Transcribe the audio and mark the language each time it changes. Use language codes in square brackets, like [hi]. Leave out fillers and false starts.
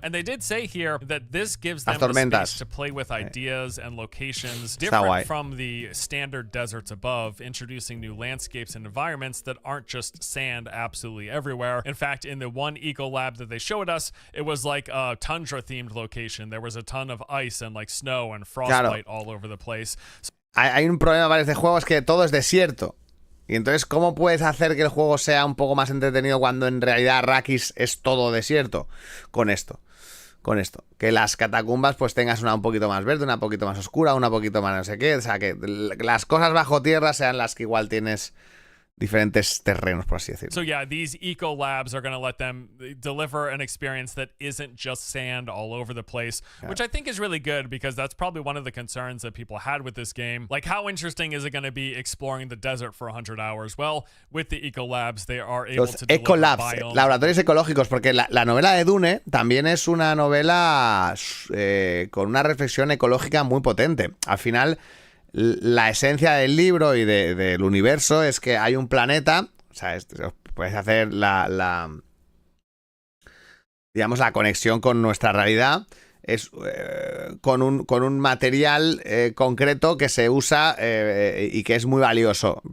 [en] And they did say here that this gives them the space to play with ideas and locations different from the standard deserts above, introducing new landscapes and environments that aren't just sand absolutely everywhere. In fact, in the one eco lab that they showed us, it was like a tundra-themed location. There was a ton of ice and like snow and frostbite all over the place. [es] Hay un problema para este juego, es que todo es desierto. Y entonces, ¿cómo puedes hacer que el juego sea un poco más entretenido cuando en realidad Arrakis es todo desierto? Con esto. Que las catacumbas pues tengas una un poquito más verde, una un poquito más oscura, una un poquito más no sé qué. O sea, que las cosas bajo tierra sean las que igual tienes diferentes terrenos, por así decirlo. [en] So yeah, these eco labs are going to let them deliver an experience that isn't just sand all over the place, which I think is really good because that's probably one of the concerns that people had with this game. Like, how interesting is it going to be exploring the desert for 100 hours? Well, with the eco labs, they are able to deliver eco labs, biomes. [es] laboratorios ecológicos, porque la novela de Dune también es una novela con una reflexión ecológica muy potente. Al final, la esencia del libro y del universo es que hay un planeta, o sea, puedes hacer digamos, la conexión con nuestra realidad, es con un material concreto que se usa y que es muy valioso.